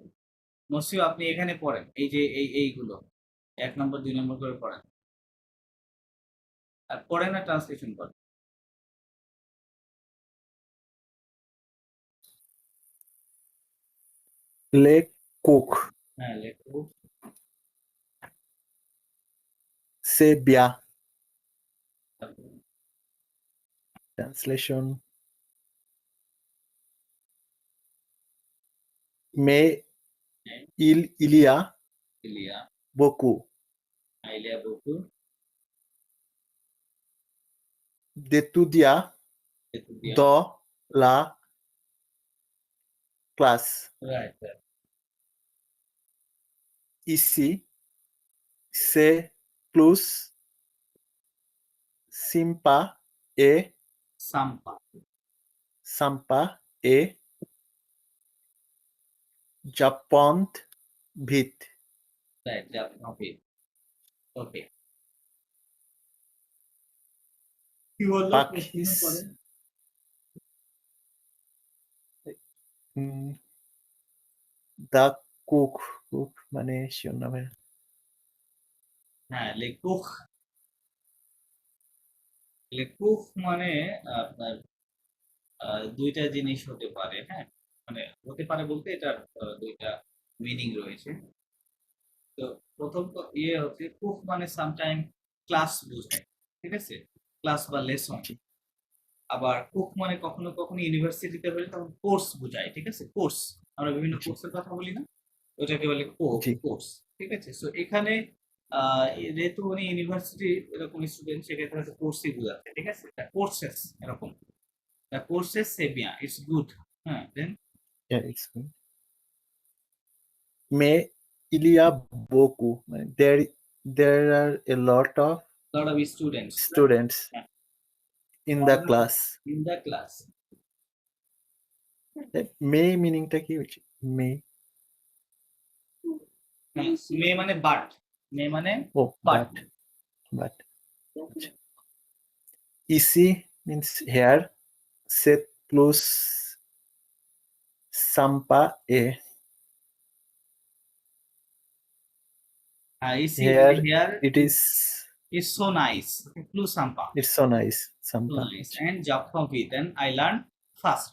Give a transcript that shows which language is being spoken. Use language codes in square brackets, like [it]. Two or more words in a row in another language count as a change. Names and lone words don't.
[bn] মসিও আপনি এখানে পড়েন, এই যে এইগুলো 1 নম্বর 2 নম্বর করে পড়েন, আর পড়েন না ট্রান্সলেশন করেন। [fr] Le cook, [bn] হ্যাঁ, লেখো। [fr] c'est bien. [en] Translation. [fr] Mais il y a ইলিয়া, beaucoup il y a beaucoup, d'étudiants এতুদিয়া, dans la classe. [en] রাইট, [fr] Ici, c'est plus sympa et সাম্পা, et j'apprends vite. [en] right, okay, okay, [bn] কি বললো প্রেসক্রিপশন Pakis, করেন। mm, [en] the cook [bn] মানে শিরোনামে হ্যাঁ, লেকুক, লেকুক মানে আপনার দুইটা জিনিস হতে পারে, হ্যাঁ, মানে হতে পারে বলতে এটার দুইটা মিনিং রয়েছে। তো প্রথম ইয়ে হচ্ছে কুক মানে সামটাইম ক্লাস বোঝায়, ঠিক আছে, ক্লাস বা লেসন। আবার কুক মানে কখনো কখনো ইউনিভার্সিটিতে হলে তখন কোর্স বোঝায়, ঠিক আছে, কোর্স, আমরা বিভিন্ন জি কোর্সের কথা বলি না, ওটাকে বলে জি কোর্স, ঠিক আছে। সো এখানে যেহেতু উনি ইউনিভার্সিটি এরকম স্টুডেন্ট, সেক্ষেত্রে হচ্ছে কোর্সই বোঝাচ্ছে, ঠিক আছে, কোর্সেস এরকম। [en] the courses [fr] c'est bien, [en] it's good. Then Yeah, it's good. [fr] Mais il y a beaucoup. [en] There are a lot of lot of students, right? students Yeah. in the class. In the class. [bn] May meaningটা কি হচ্ছে? May. মে মানে বাট, মে মানে [en] Oh, বাট। but. Ici means here. [fr] C'est plus sympa et ইসি [en] here হিয়ার it is so nice, [fr] plus sampa, [en] it's so nice. so [fr] Sampa. [en] nice. And job from with, and I learn fast.